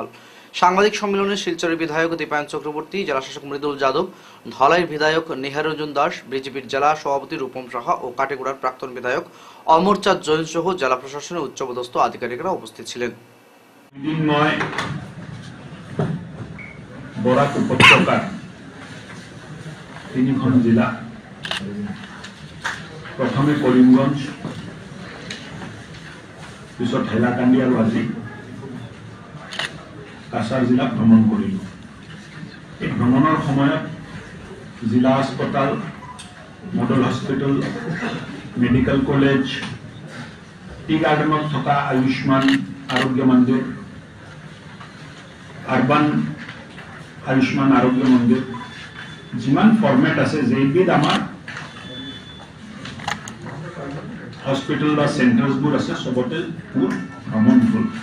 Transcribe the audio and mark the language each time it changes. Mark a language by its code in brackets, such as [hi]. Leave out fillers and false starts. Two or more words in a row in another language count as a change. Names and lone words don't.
[bn] সাংবাদিক সম্মেলনে শিলচরের বিধায়ক দীপায়ন চক্রবর্তী, জেলাশাসক মৃদুল যাদব, ধলাইয়ের বিধায়ক নিহারঞ্জন দাস, বিজেপির জেলা সভাপতি রূপম সাহা ও কাটিগুড়ার প্রাক্তন বিধায়ক অমরচাঁদ জৈন সহ জেলা প্রশাসনের উচ্চপদস্থ আধিকারিকরা উপস্থিত ছিলেন। [as] বরাক উপত্যকার 3খন জিলা, প্রথমে করিমগঞ্জ, পিছত হাইলাকান্দি আৰু আজি কাছাৰ জিলা ভ্ৰমণ কৰিলোঁ। এই ভ্ৰমণৰ সময়ত জিলা হাস্পতাল, মডেল হস্পিটেল, মেডিকেল কলেজ, টি গাৰ্ডেনত থকা আয়ুষ্মান আৰোগ্য মন্দিৰ, আৰবান আয়ুষ্মান আৰোগ্য মন্দিৰ, যিমান ফৰ্মেট আছে যেইবিধ আমাৰ হস্পিটেল বা চেণ্টাৰ্ছবোৰ আছে সবতে মোৰ ভ্ৰমণ হ'ল।